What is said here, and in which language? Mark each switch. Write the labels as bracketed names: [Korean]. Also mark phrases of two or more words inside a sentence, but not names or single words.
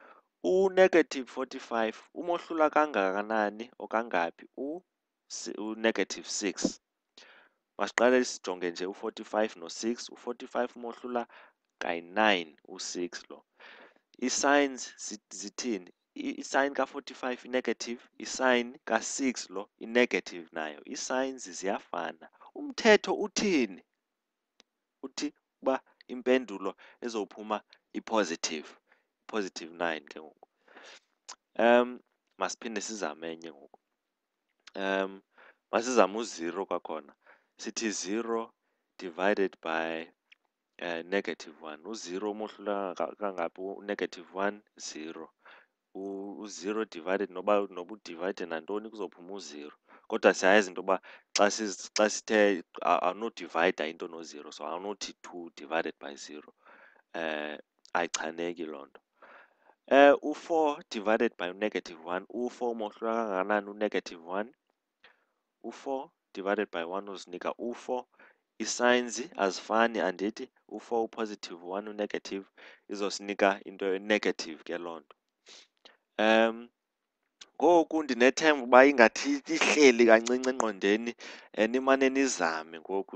[Xhosa] U-45 umohlula kangakanani or kangaphi? U-6. Masiqale sijonge nje u-45 no-6. U-45 umohlula kayi-9, u-6 lo. Ii-signs zithini? I-sign ka-45 i-negative, i-sign ka-6 lo i-negative nayo. Ii-signs ziyafana. Umthetho uthini? Uthi uba impendulo ezophuma i-positive. +9 ke ngoku. Masiphinde sizame enye ngoku. Masizame u-0 kwakhona. Sithi 0 [English] divided by [Xhosa] -1. U-0 umohlula kangaphi? U-1, 0. U-0 divided noba udivayide nantoni kuzophuma u-0. Kodwa siyayazi into yoba xa sithe awunodivayida into no-0, so awunothi 2 [English] divided by [Xhosa] 0. Ayichaneki loo nto. U-4 [English] divided by [Xhosa] -1. U-4 umohlula kangakanani? U-1. U-4 [English] divided by [Xhosa] 1 uzinika u-4. Ii-signs azifani, andithi? U-4 u-positive, u-1 u-negative, izosinika into e-negative ke loo nto. Ngoku ndinethemba uba ingathi ihleli kancinci engqondweni, nimane nizame ngoku.